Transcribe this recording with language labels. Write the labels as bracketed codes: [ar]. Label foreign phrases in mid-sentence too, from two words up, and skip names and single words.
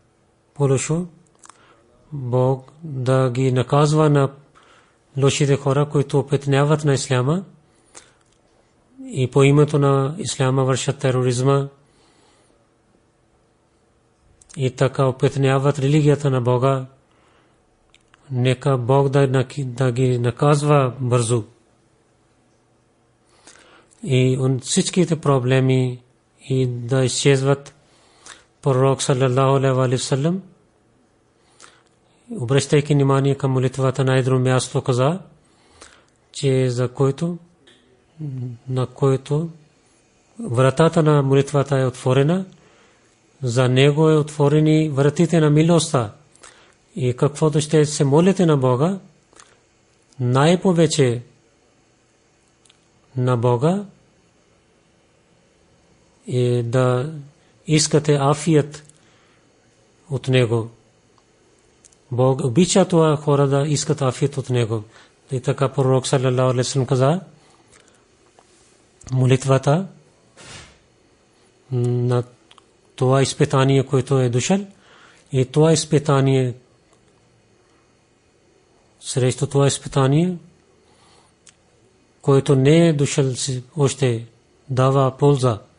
[bg] Бог да ги наказва на лошите хора, които опитняват на исляма и по името на исляма вършат тероризма и така опитняват религията на Бога. Нека Бог да ги наказва бързо. И всичките проблеми и да изчезват. [ar] Пророк صلى الله عليه وسلم, [bg] обръщайки внимание към молитвата на едно място, каза, че на който вратата на молитвата е отворена, за него е отворени вратите на милостта. И каквото ще се молите на Бога, най-повече на Бога е да искате афият от него. Бог обича това хора да искат афият от него. И така пророк [ar] صلى الله عليه وسلم [bg] каза, молитвата на това изпитание, което е дошъл, и това изпитание, срещу това изпитание, което не е дошъл още, дава полза.